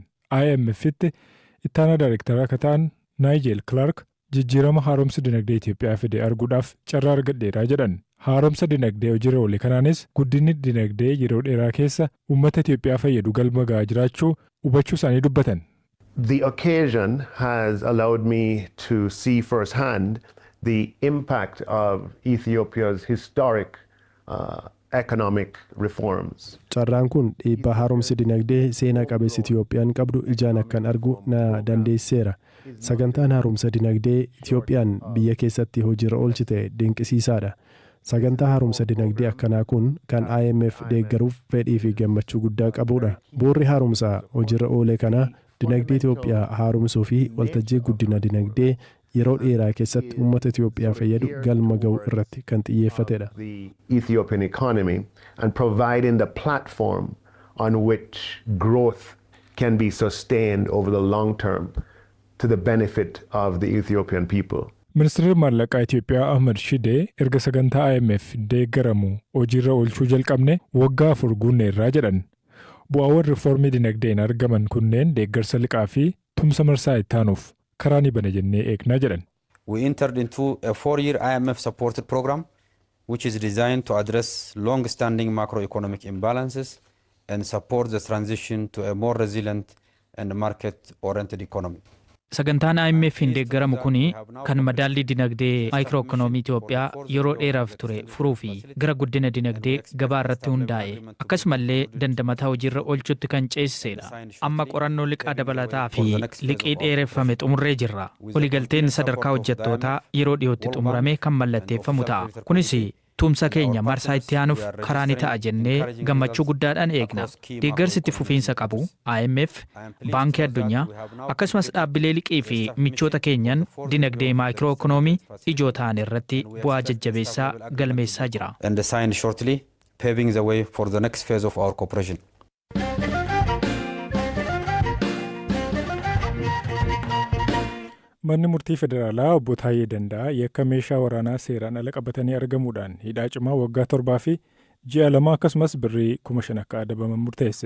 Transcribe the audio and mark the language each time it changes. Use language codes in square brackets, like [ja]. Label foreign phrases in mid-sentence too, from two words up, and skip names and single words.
[om] IMF'tti ittaanaa daayirektara akka ta'an Naayijeel Clark jijjiirama haaromsa dinagdee Itoophiyaa fide arguudhaaf carraa argadheeraa jedhan. Haaromsa dinagdee hojiirra oole kanaanis guddinni dinagdee yeroo dheeraa keessa uummata Itoophiyaa fayyadu galma gahaa jiraachuu hubachuu isaanii dubbatan. [en] The occasion has allowed me to see firsthand the impact of Ethiopia's historic economic reforms. [om] Carraan kun dhiibbaa haaromsi dinagdee seenaa qabeessa Itiyoophiyaan qabdu ijaan akkan argu na dandeesseera. Sagantaan haaromsa dinagdee Itiyoophiyaan biyya keessatti hojiirra oolchite dinqisiisaadha. Sagantaa haaromsa dinagdee akkanaa kun kan IMF deeggaruuf fedhii fi gammachuu guddaa qabudha. Bu'uurri haaromsa hojiirra oole kana dinagdee Itoophiyaa haaromsuu fi waltajjii guddina dinagdee yeroo dheeraa keessatti uummata Itoophiyaa fayyadu galma ga'uu irratti kan xiyyeeffatedha. [en] The Ethiopian economy and providing the platform on which growth can be sustained over the long term to the benefit of the Ethiopian people. [om] Ministeerri maallaqaa Itoophiyaa Ahmad Shidee erga sagantaa IMF deeggaramu hojiirra oolchuu jalqabne waggaa 4 guunneerraa jedhan. Bu'aawwan riifoormii dinagdeen argaman kunneen deeggarsa liqaa fi tumsa marsaa ittaanuuf karaa ni bana jennee eegnaa jedhan. [en] We entered into a 4-year IMF supported program which is designed to address long-standing macroeconomic imbalances and support the transition to a more resilient and market-oriented economy. [om] Sagantaan IMF hin deeggaramu kuni kan madaalli dinagdee maayikirooikonoomii Itoophiyaa yeroo dheeraaf ture furuu fi gara guddina dinagdee gabaa irratti hundaa'e akkasumallee dandamataa hojiirra oolchuutti kan ceesisedha. Amma qorannoo liqaa dabalataa fi liqii dheereffame xumurree jirra. Waliigalteen sadarkaa hojjettootaa yeroo dhiyootti xumurame kan mallatteeffamu ta'a. Kunis tumsa keenya marsaa itti aanuuf karaa ni ta'a jennee gammachuu guddaadhaan eegna. Deeggarsi itti fufiinsa qabu IMF, Baankii Addunyaa akkasumas dhaabbilee liqii fi michoota keenyan dinagdee maayikirooikonoomii ijoo ta'an irratti bu'aa jajjabeessaa galmeessaa jira. [en] And sign shortly paving the way for the next phase of our cooperation. [om] Manni murtii federaalaa obbo Taayyee Danda'aa yakka meeshaa waraanaa seeraan ala qabatanii argamuudhaan hidhaa cimaa waggaa 7 fi ji'a 2 akkasumas birrii 5,000 akka adabaman murteesse.